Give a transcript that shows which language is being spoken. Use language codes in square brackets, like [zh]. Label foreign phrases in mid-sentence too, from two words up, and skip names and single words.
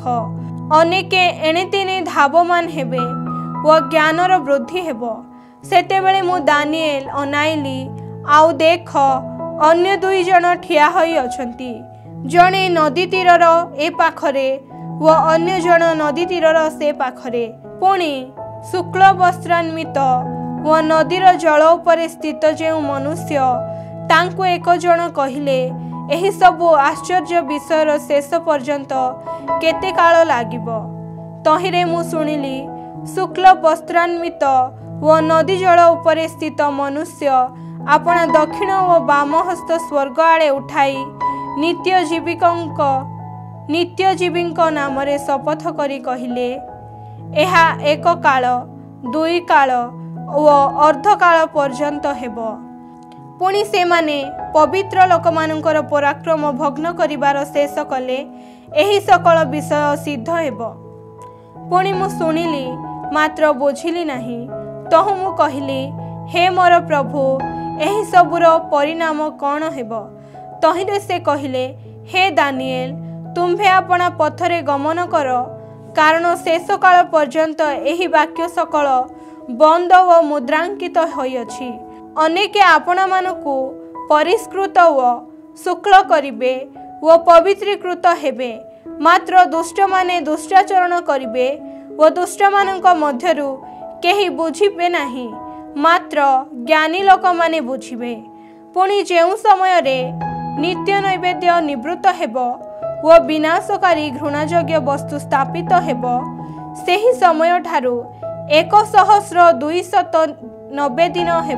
[or] ଅନେକେ ଏଣେତେଣେ ଧାବମାନ ହେବେ ଓ ଜ୍ଞାନର ବୃଦ୍ଧି ହେବ। ସେତେବେଳେ ମୁଁ ଦାନିୟେଲ ଅନାଇଲି, ଆଉ ଦେଖ ଅନ୍ୟ ଦୁଇ ଜଣ ଠିଆ ହୋଇ ଅଛନ୍ତି, ଜଣେ ନଦୀ ତୀରର ଏ ପାଖରେ ଓ ଅନ୍ୟ ଜଣ ନଦୀ ତୀରର ସେ ପାଖରେ। ପୁଣି ଶୁକ୍ଳ ବସ୍ତ୍ରାନ୍ୱିତ ଓ ନଦୀର ଜଳ ଉପରେ ସ୍ଥିତ ଯେଉଁ ମନୁଷ୍ୟ ତାଙ୍କୁ ଏକ ଜଣ କହିଲେ, ଏହି ସବୁ ଆଶ୍ଚର୍ଯ୍ୟ ବିଷୟର ଶେଷ ପର୍ଯ୍ୟନ୍ତ କେତେ କାଳ ଲାଗିବ। ତହିଁରେ ମୁଁ ଶୁଣିଲି, ଶୁକ୍ଳ ବସ୍ତ୍ରାନ୍ୱିତ ଓ ନଦୀ ଜଳ ଉପରେ ସ୍ଥିତ ମନୁଷ୍ୟ ଅପନା ଦକ୍ଷିଣ ଓ ବାମ ହସ୍ତ ସ୍ୱର୍ଗ ଆଡ଼େ ଉଠାଇ ନିତ୍ୟଜୀବୀଙ୍କ ନାମ ରେ ଶପଥ କରି କହିଲେ, ଏହା ଏକ କାଳ, ଦୁଇ କାଳ ଓ ଅର୍ଦ୍ଧ କାଳ ପର୍ଯ୍ୟନ୍ତ ହେବ। ପୁଣି ସେ ମାନେ ପବିତ୍ର ଲୋକମାନଙ୍କର ପରାକ୍ରମ ଭଗ୍ନ କରିବାର ଶେଷ କଲେ ଏହି ସକଳ ବିଷୟ ସିଦ୍ଧ ହେବ। ପୁଣି ମୁଁ ଶୁଣିଲି ମାତ୍ର ବୁଝିଲି ନହିଁ। ତହୁଁ ମୁଁ କହିଲି, ହେ ମୋର ପ୍ରଭୁ, ଏହି ସବୁର ପରିଣାମ କଅଣ ହେବ? ତହିଁରେ ସେ କହିଲେ, ହେ ଦାନିୟେଲ, ତୁମ୍ଭେ ଆପଣା ପଥରେ ଗମନ କର, କାରଣ ଶେଷ କାଳ ପର୍ଯ୍ୟନ୍ତ ଏହି ବାକ୍ୟ ସକଳ ବନ୍ଦ ଓ ମୁଦ୍ରାଙ୍କିତ ହୋଇଅଛି। ଅନେକେ ଆପଣା ମାନଙ୍କୁ ପରିଷ୍କୃତ ଓ ଶୁକ୍ଳ କରିବେ ଓ ପବିତ୍ରୀକୃତ ହେବେ, ମାତ୍ର ଦୁଷ୍ଟ ମାନେ ଦୁଷ୍ଟାଚରଣ କରିବେ ଓ ଦୁଷ୍ଟ ମାନଙ୍କ ମଧ୍ୟରୁ କେହି ବୁଝିବେ ନାହିଁ, ମାତ୍ର ଜ୍ଞାନୀ ଲୋକ ମାନେ ବୁଝିବେ। ପୁଣି ଯେଉଁ ସମୟ ରେ ନିତ୍ୟ ନୈବେଦ୍ୟ ନିବୃତ୍ତ ହେବ ଓ ବିନାଶକାରୀ ଘୃଣାଯୋଗ୍ୟ ବସ୍ତୁ ସ୍ଥାପିତ ହେବ, ସେହି ସମୟ ଠାରୁ 1290 ଦିନ ହେବ।